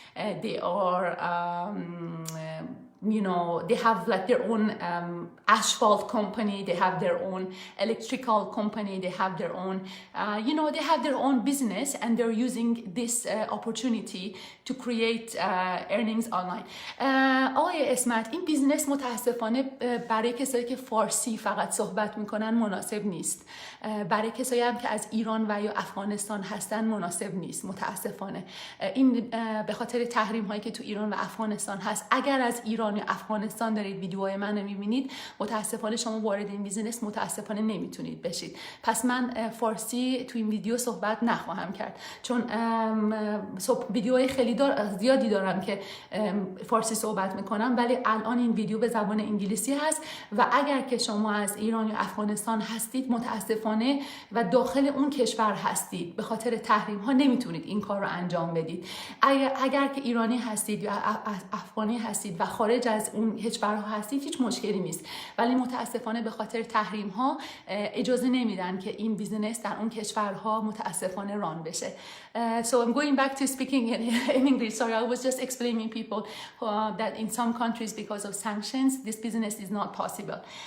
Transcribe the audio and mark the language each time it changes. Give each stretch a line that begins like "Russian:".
English: They are they have like their own asphalt company, they have their own electrical company, they have their own they have their own business, and they're using this opportunity to create earnings online.
Persian: آقای اسمت، این بیزنس متاسفانه برای کسایی که فارسی فقط صحبت میکنن مناسب نیست. برای کسایی هم که از ایران و یا افغانستان هستن مناسب نیست متاسفانه. این به خاطر تحریم هایی که تو ایران و افغانستان هست. اگر از ایران ایران یا افغانستان دارید ویدیوهای منو میبینید، متاسفانه شما وارد این بیزینس متاسفانه نمیتونید بشید. پس من فارسی تو این ویدیو صحبت نخواهم کرد، چون ویدیوهای خیلی زیادی دارم که فارسی صحبت میکنم، ولی الان این ویدیو به زبان انگلیسی هست و اگر که شما از ایران یا افغانستان هستید متاسفانه و داخل اون کشور هستید، به خاطر تحریم ها نمیتونید این کار رو انجام بدید. اگر که ایرانی هستید یا افغانی هستید و خارج از اون کشورها هستید هیچ مشکلی نیست، ولی متاسفانه به خاطر تحریم ها اجازه نمیدن که این بیزنس در اون کشورها متاسفانه ران بشه.
English: So I'm going back to speaking in English. Sorry, I was just explaining people that in some countries because of sanctions this business is not possible.